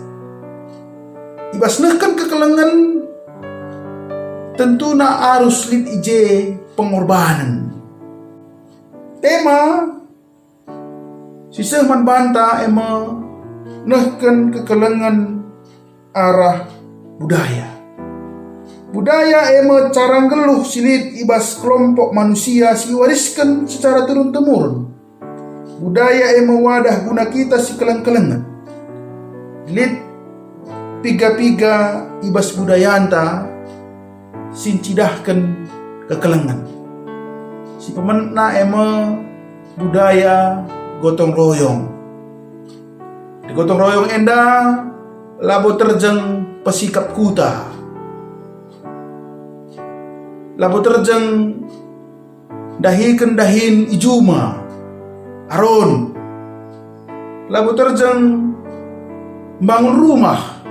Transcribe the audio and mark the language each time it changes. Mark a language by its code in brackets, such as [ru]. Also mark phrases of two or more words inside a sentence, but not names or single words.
[btx] Ibas nahkan kekelengan tentuna arus lid ije pengorbanan. Tema sisah man banta ema nahkan kekelengan arah budaya. Budaya ema carang geluh silit ibas kelompok manusia siwariskan [id] secara turun-temurun. [btx] Budaya ema wadah guna kita si keleng-kelengan. Lit piga-piga ibas budayanta sincidahkan kekelengan. Si pemenna ema budaya [id] gotong royong. [btx] Di [id] gotong royong [btx] enda labo terjeng pesikap kuta. Labo terjeng dahiken dahin ijuma aron. Labo terjeng bangun rumah.